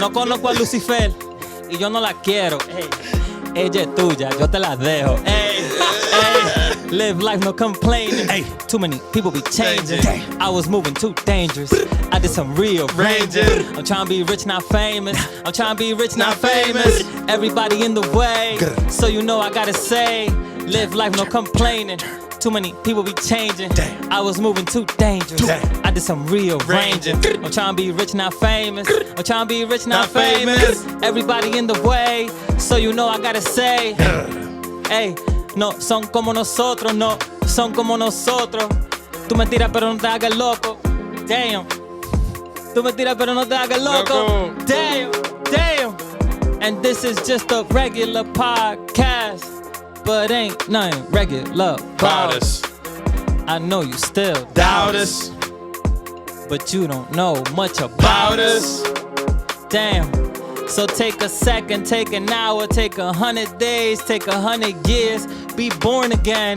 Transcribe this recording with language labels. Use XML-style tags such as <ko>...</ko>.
<es>No conozco a Lucifer y yo no la quiero. Ey, ella es tuya, yo te la dejo.</es> <en>Ey, ey, live life, no complaining. Ey, too many people be changing. I was moving too dangerous. I did some rearranging. I'm trying to be rich, not famous. I'm trying to be rich, not famous. Everybody in the way. So you know I gotta say, live life, no complaining. Too many people be changing. I was moving too dangerous. I did some rearranging. I'm trying to be rich, not famous. I'm trying to be rich, not famous. Everybody in the way. So you know I gotta say, hey,</en> <es>no son como nosotros, no son como nosotros. Tú me tiras pero no te hagas loco.</es> <en>Damn.</en> <es>Tú me tiras pero no te hagas loco.</es> <en>Damn, damn. And this is just a regular podcast. But ain't nothing regular about us. I know you still doubt us, but you don't know much about us. Damn. So take a second, take an hour, take 100 days, take 100 years, be born again.</en>